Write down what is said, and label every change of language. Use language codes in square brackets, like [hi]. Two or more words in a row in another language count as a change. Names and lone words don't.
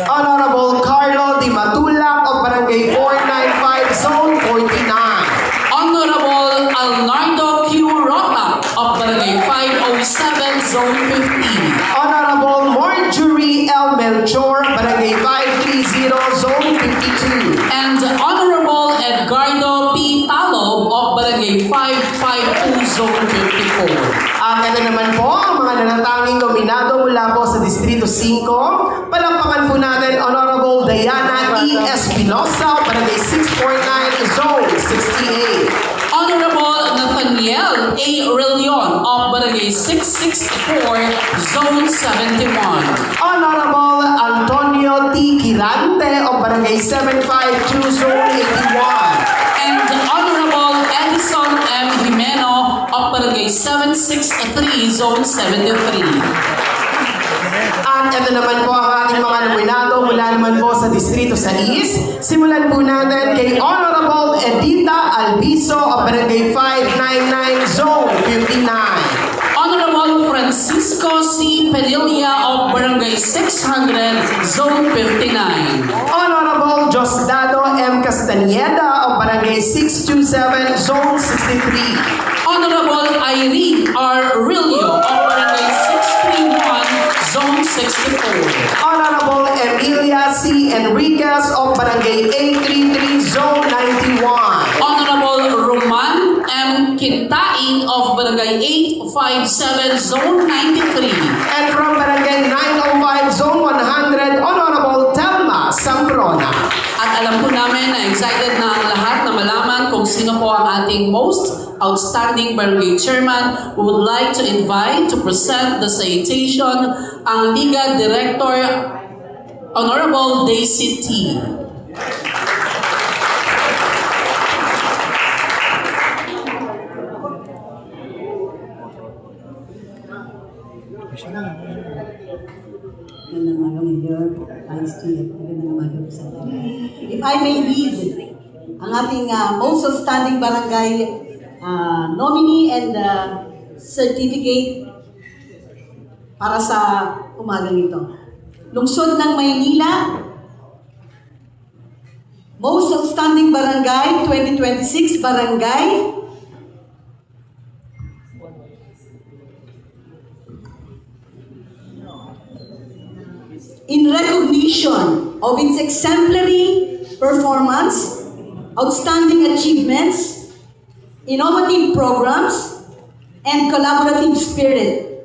[en] Honorable Carlo Di Matulak of Barangay 495, Zone 49. Honorable Alnardo Q. Rota of Barangay 507, Zone 15. Honorable Marjorie L. Melchor, Barangay 530, Zone 52. And Honorable Edgardo P. Talo of Barangay 552, Zone 54. [tl] At ito naman po ang mga nanatanging nominado mula po sa Distrito 5. Palampakan po natin Honorable Diana E. Espinosa, Barangay 649, Zone 68. [en] Honorable Nathaniel A. Rillion of Barangay 664, Zone 71. Honorable Antonio T. Quirante of Barangay 752, Zone 81. And Honorable Edison M. Jimeno of Barangay 763, Zone 73. [tl] At ito naman po ang ating mga nominado mula naman po sa Distrito 6. Simulan po natin kay Honorable Edita Albiso of Barangay 599, Zone 59. [en] Honorable Francisco C. Padilla of Barangay 600, Zone 59. Honorable Josdado M. Castañeda of Barangay 627, Zone 63. Honorable Irene R. Rillo of Barangay 631, Zone 64. Honorable Emilia C. Enriquez of Barangay 833, Zone 91. Honorable Roman M. Quintain of Barangay 857, Zone 93. And from Barangay 905, Zone 100, Honorable Telma Sambrona. [tl] At alam po namin na excited na ang lahat na malaman kung sino po ang ating [en] most outstanding barangay chairman. We would like to invite to present the citation ang Liga Director Honorable Daisy T. [tl] Magandang umaga, Mayor, Vice Chair. Magandang umaga po sa atin. [en] If I may read [tl] ang ating [en] most outstanding barangay nominee and certificate [tl] para sa umagang ito. [en] Lungsod ng Maynila, most outstanding barangay 2026 barangay in recognition of its exemplary performance, outstanding achievements, innovative programs, and collaborative spirit.